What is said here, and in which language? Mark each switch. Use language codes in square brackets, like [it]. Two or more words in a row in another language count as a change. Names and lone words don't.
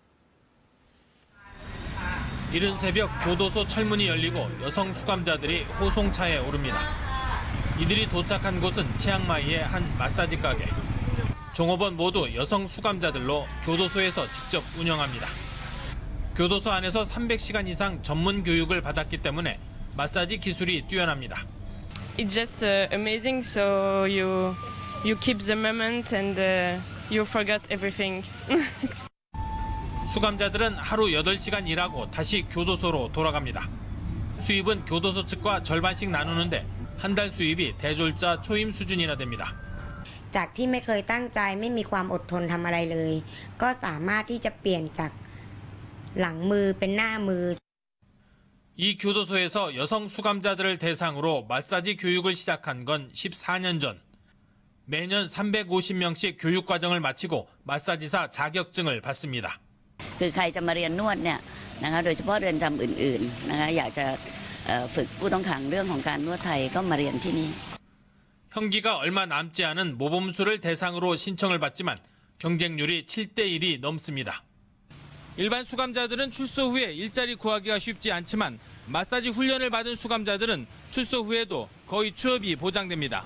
[ko] 이른 새벽 교도소 철문이 열리고 여성 수감자들이 호송차에 오릅니다. 이들이 도착한 곳은 치앙마이의 한 마사지 가게. 종업원 모두 여성 수감자들로 교도소에서 직접 운영합니다. 교도소 안에서 300시간 이상 전문 교육을 받았기 때문에 마사지 기술이 뛰어납니다. [en] It's just amazing. So you keep the moment and you forget everything. [ko] 수감자들은 하루 8시간 일하고 다시 교도소로 돌아갑니다. 수입은 교도소 측과 절반씩 나누는데 한 달 수입이 대졸자 초임 수준이나 됩니다. [th] จากที่ไม่เคยตั้งใจไม่มีความอดทนทำอะไรเลยก็สามารถที่จะเปลี่ยนจากหลังมือเป็นหน้ามือ [ko] 이 교도소에서 여성 수감자들을 대상으로 마사지 교육을 시작한 건 14년 전. 매년 350명씩 교육 과정을 마치고 마사지사 자격증을 받습니다. [th] คือใครจะมาเรียนนวดเนี่ยนะคะโดยเฉพาะเรือนจำอื่นๆนะคะอยากจะฝึกผู้ต้องขังเรื่องของการนวดไทยก็มาเรียนที่นี่ [ko] 형기가 얼마 남지 않은 모범수를 대상으로 신청을 받지만 경쟁률이 7대1이 넘습니다. 일반 수감자들은 출소 후에 일자리 구하기가 쉽지 않지만 마사지 훈련을 받은 수감자들은 출소 후에도 거의 취업이 보장됩니다.